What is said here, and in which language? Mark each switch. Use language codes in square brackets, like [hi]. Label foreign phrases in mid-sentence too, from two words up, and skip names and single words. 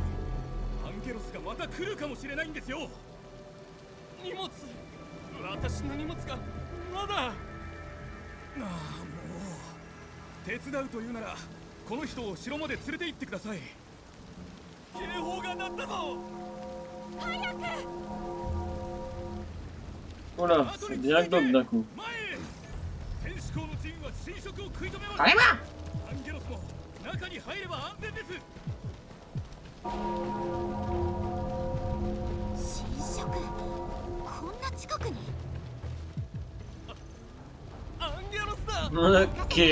[ja] アンゲロスがまた来るかもしれないんですよ。荷物、私の荷物がまだ。ああ、もう手伝うというならこの人を城まで連れて行ってください。警報が鳴ったぞ。早く。 [fr] Voilà, c'est bien glauque d'un coup. Carrément! Ok.